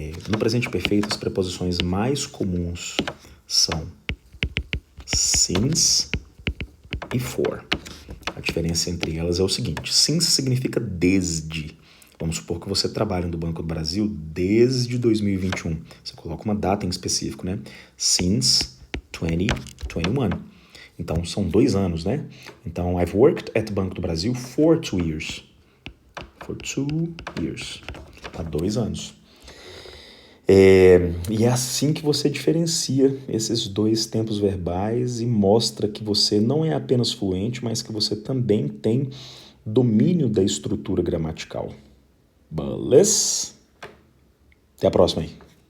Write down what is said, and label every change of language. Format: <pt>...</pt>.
<pt>No presente perfeito, as preposições mais comuns são since e for. A diferença entre elas é o seguinte, since significa desde. Vamos supor que você trabalha no Banco do Brasil desde 2021. Você coloca uma data em específico, né?</pt> <en>Since 2021.</en> <pt>Então, são 2 anos, né?</pt> <en>Então, I've worked at Banco do Brasil for 2 years. For 2 years.</en> <pt>Há 2 anos. E é assim que você diferencia esses 2 tempos verbais e mostra que você não é apenas fluente, mas que você também tem domínio da estrutura gramatical. Beleza? Até a próxima aí.</pt>